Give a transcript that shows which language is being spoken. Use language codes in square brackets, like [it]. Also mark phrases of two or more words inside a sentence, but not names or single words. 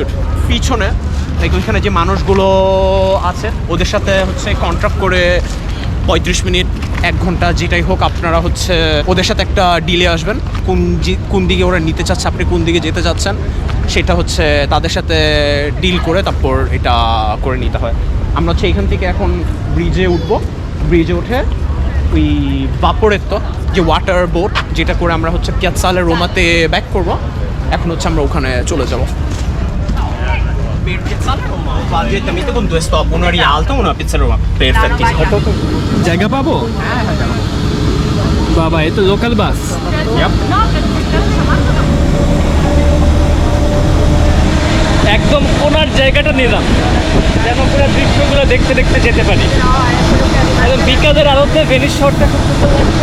[bn] পিছনে লাইক ওইখানে যে মানুষগুলো আছে ওদের সাথে হচ্ছে কন্ট্রাক্ট করে 35 মিনিট 1 ঘন্টা যেটাই হোক আপনারা হচ্ছে ওদের সাথে একটা ডিলে আসবেন, কোন দিকে ওরা নিতে চাচ্ছে, আপনি কোন দিকে যেতে চাচ্ছেন সেটা হচ্ছে তাদের সাথে ডিল করে তারপর এটা করে নিতে হয়। আমরা হচ্ছে এখান থেকে এখন ব্রিজে উঠবো, ব্রিজে উঠে ওই ভাপোরেত্তো যে [en] water boat [bn] যেটা করে আমরা হচ্ছে পিয়াজ্জালে রোমাতে ব্যাক করব, এখন হচ্ছে আমরা ওখানে চলে যাব। [it] Per Piazzale Roma va direttamente con 2 stop, uno a Realto e uno a Piazzale Roma. Perfettissimo. [bn] জায়গা পাবো? বাবা, এ তো লোকাল বাস। Yep. একদম কোনার জায়গাটা নিলাম যেন পুরো দৃশ্যগুলো দেখতে দেখতে যেতে পারি। একদম বিকালের আলোতে ভেনিস শহরটা খুব সুন্দর লাগছে।